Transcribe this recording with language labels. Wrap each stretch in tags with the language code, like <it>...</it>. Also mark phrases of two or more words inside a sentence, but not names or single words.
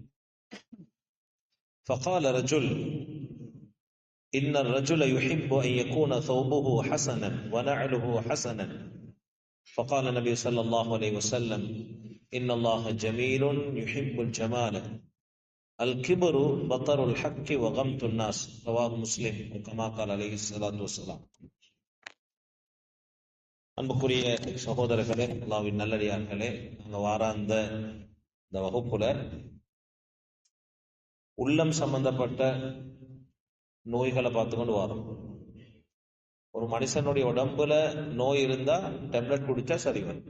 <ar>فقال رجل: إن الرجل يحب أن يكون ثوبه حسنا ونعله حسنا. فقال النبي صلى الله عليه وسلم: إن الله جميل يحب الجمال. الكبر بطر الحق وغمط الناس. رواه مسلم. كما قال عليه الصلاة والسلام.</ar> <ta>அன்புக்குரிய சகோதரர்களே, அல்லாஹ்வின் நல்லடியார்களே, நாங்கள் வார இந்த வகுப்புல உள்ளம் சம்பந்தப்பட்ட நோய்களை பார்த்துக்கொண்டு வரோம். ஒரு மனுஷனுடைய உடம்புல நோய் இருந்தா டேப்லெட் குடிச்சா சரி வரும்.</ta>